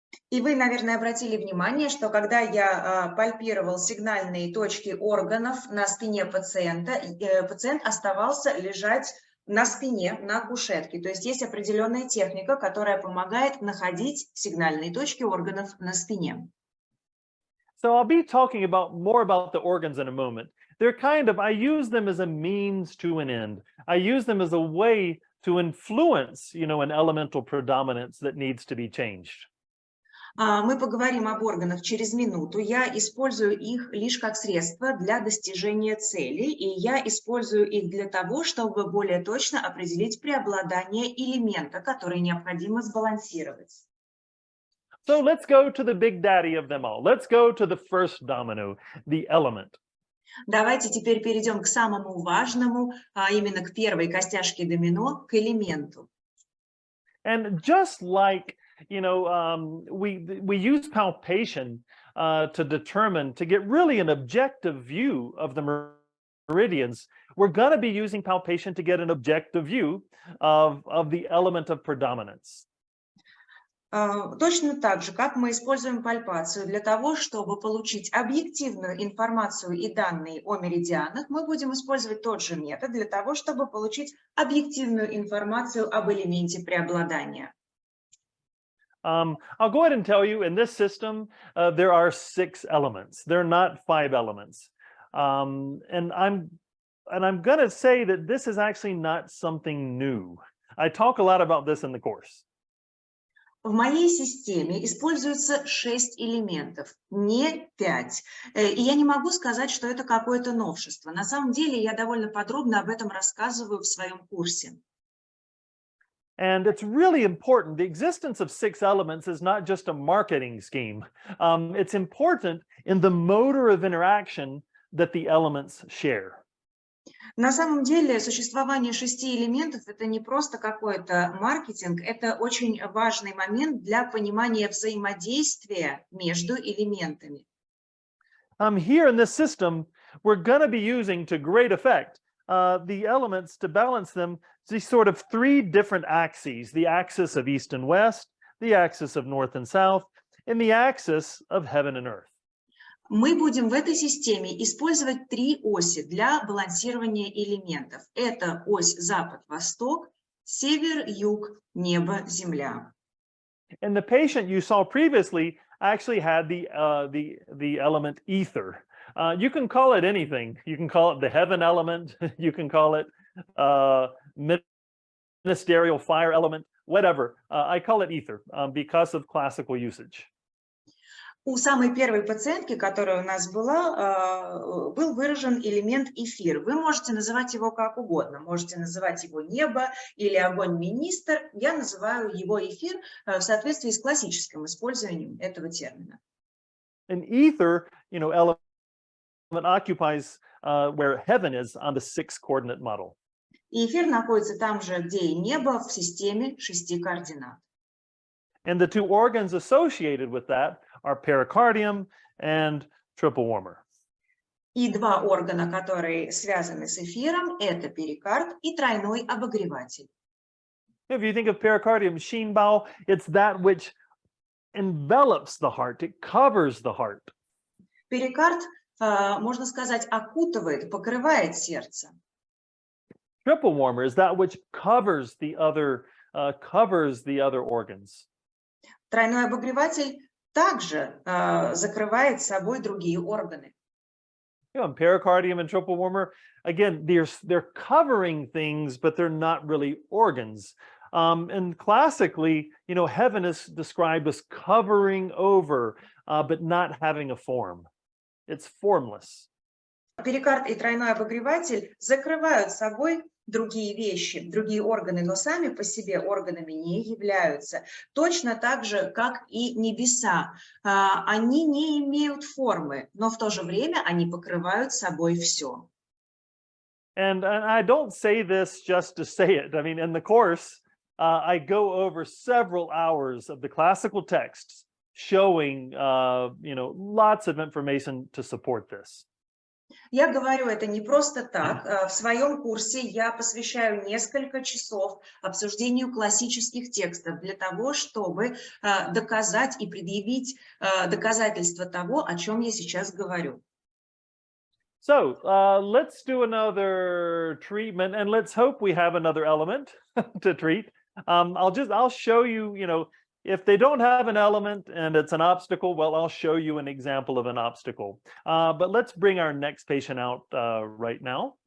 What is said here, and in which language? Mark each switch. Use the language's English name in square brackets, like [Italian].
[Russian] И вы, наверное, обратили внимание, что когда я пальпировал сигнальные точки органов на спине пациента, пациент оставался лежать на спине, на кушетке. То есть есть определенная техника, которая помогает находить сигнальные точки органов на спине. [English] So I'll be talking more about the organs in a moment. They're I use them as a means to an end. I use them as a way to influence, an elemental predominance that needs to be changed. [Russian] Мы поговорим об органах через минуту. Я использую их лишь как средство для достижения целей, и я использую их для того, чтобы более точно определить преобладание элемента, который необходимо сбалансировать. [English] So let's go to the big daddy of them all. Let's go to the first domino, the element. [Russian] Давайте теперь перейдем к самому важному, а именно к первой костяшке домино, к элементу. [English] And just like we use palpation to get really an objective view of the meridians. We're going to be using palpation to get an objective view of the element of predominance. [Russian] Точно так же, как мы используем пальпацию для того, чтобы получить объективную информацию и данные о меридианах, мы будем использовать тот же метод для того, чтобы получить объективную информацию об элементе преобладания. [English] I'll go ahead and tell you, in this system, there are 6 elements. There are not 5 elements. And I'm going to say that this is actually not something new. I talk a lot about this in the course. [Russian] В моей системе используется 6 элементов, не 5. И я не могу сказать, что это какое-то новшество. На самом деле, я довольно подробно об этом рассказываю в своем курсе. [English] And it's really important. The existence of 6 elements is not just a marketing scheme. It's important in the motor of interaction that the elements share. [Russian] На самом деле существование 6 элементов – это не просто какой-то маркетинг, это очень важный момент для понимания взаимодействия между элементами. [English] Here in this system, we're going to be using to great effect the elements to balance them, these sort of 3 different axes, the axis of east and west, the axis of north and south, and the axis of heaven and earth. [Russian] Мы будем в этой системе использовать 3 оси для балансирования элементов. Это ось запад-восток, север-юг, небо-земля. [English] And the patient you saw previously actually had the element ether. You can call it anything. You can call it the heaven element. You can call it ministerial fire element, whatever. I call it ether because of classical usage. [Russian] У самой первой пациентки, которая у нас была, был выражен элемент эфир. Вы можете называть его как угодно. Можете называть его небо или огонь-министр. Я называю его эфир в соответствии с классическим использованием этого термина. [English] An ether, element occupies where heaven is on the 6-coordinate model. [Russian] И эфир находится там же, где и небо, в системе 6 координат. [English] And the 2 organs associated with that are pericardium and triple warmer. [Russian] И 2 органа, которые связаны с эфиром, это перикард и тройной обогреватель. [English] If you think of pericardium, Schienbau, it's that which envelops the heart, it covers the heart. [Russian] Перикард, можно сказать, окутывает, покрывает сердце. [English] Triple warmer is that which covers the other organs. [Russian] Тройной обогреватель также закрывает собой другие органы. [English] Pericardium and triple warmer, again, they're covering things, but they're not really organs. And classically, heaven is described as covering over, but not having a form. It's formless. [Russian] Перикард и тройной обогреватель закрывают собой другие вещи, другие органы, но сами по себе органами не являются. Точно так же, как и небеса. Они не имеют формы, но в то же время они покрывают собой все. [English] And I don't say this just to say it. I mean, in the course, I go over several hours of the classical texts showing, lots of information to support this. [Russian] Я говорю это не просто так. В своем курсе я посвящаю несколько часов обсуждению классических текстов для того, чтобы доказать и предъявить доказательства того, о чем я сейчас говорю. [English] So let's do another treatment, and let's hope we have another element to treat. I'll show you, if they don't have an element and it's an obstacle, well, I'll show you an example of an obstacle. But let's bring our next patient out right now.